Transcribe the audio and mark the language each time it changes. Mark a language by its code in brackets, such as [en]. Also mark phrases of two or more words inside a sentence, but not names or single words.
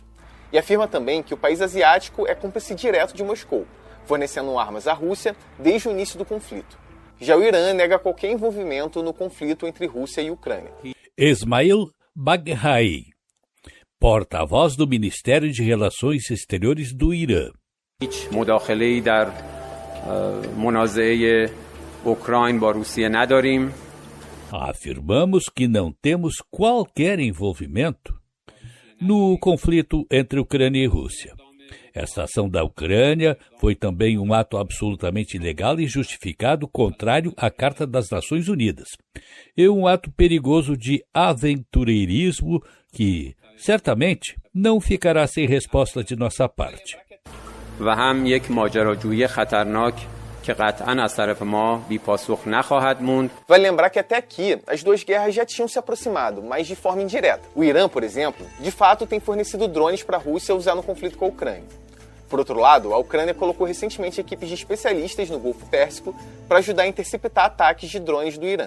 [pt] E afirma também que o país asiático é cúmplice direto de Moscou, fornecendo armas à Rússia desde o início do conflito. Já o Irã nega qualquer envolvimento no conflito entre Rússia e Ucrânia. Ismail Baghai, porta-voz do Ministério de Relações Exteriores do Irã. [fa] مداخله‌ای در منازعه اوکراین با روسیه نداریم. [pt] Afirmamos que não temos qualquer envolvimento no conflito entre Ucrânia e Rússia. Esta ação da Ucrânia foi também um ato absolutamente ilegal e justificado, contrário à Carta das Nações Unidas. E um ato perigoso de aventureirismo que, certamente, não ficará sem resposta de nossa parte. [fa] و هم یک ماجراجویی خطرناک که قطعاً از طرف ما بی‌پاسخ نخواهد موند. [pt] Vale lembrar que até aqui as duas guerras já tinham se aproximado, mas de forma indireta. O Irã, por exemplo, de fato tem fornecido drones para a Rússia usar no conflito com a Ucrânia. Por outro lado, a Ucrânia colocou recentemente equipes de especialistas no Golfo Pérsico para ajudar a interceptar ataques de drones do Irã.